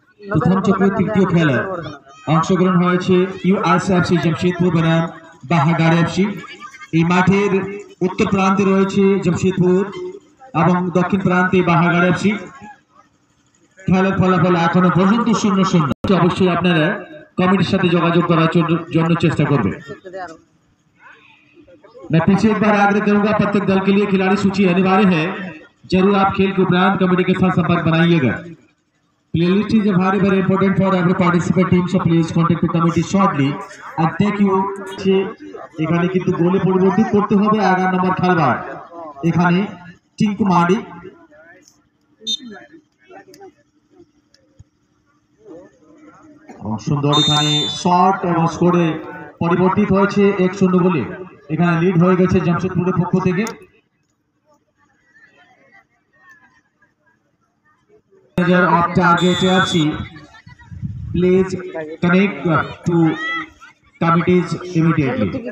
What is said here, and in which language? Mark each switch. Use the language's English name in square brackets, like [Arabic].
[Bangla] প্রথম চক্রের তৃতীয় খেলায় অংশগ্রহণ হয়েছে ইউএসএফসি জামশেদপুর বনাম বাহাগার এফসি। এই মাঠের উত্তর প্রান্তে রয়েছে জামশেদপুর এবং দক্ষিণ প্রান্তে বাহাগার এফসি। খেলার ফলাফল এখনো পর্যন্ত 0-0। অবশ্যই আপনারা কমিটির সাথে যোগাযোগ করার জন্য চেষ্টা করবেন। [Hindi] मैं पीछे एक बार आग्रह करूंगा, प्रत्येक दल के लिए खिलाड़ी सूची अनिवार्य है, जरूर आप खेल के उपरांत कमेटी के साथ संपर्क बनाइएगा। [English] Playlist is very very important for every participant team, so please contact the committee shortly and thank you। [Bangla] এখানে কিন্তু গোলে পরিবর্তিত করতে হবে 11 নম্বর খেলোয়াড়, এখানে টিঙ্কু মাড়ি। সুন্দর এখানে শট এবং স্কোরে পরিবর্তিত হয়েছে 1-0 গোলে। এখানে লিড হয়ে গেছে জামশেদপুরের পক্ষ থেকে। [English] of target FC, please connect to committees immediately।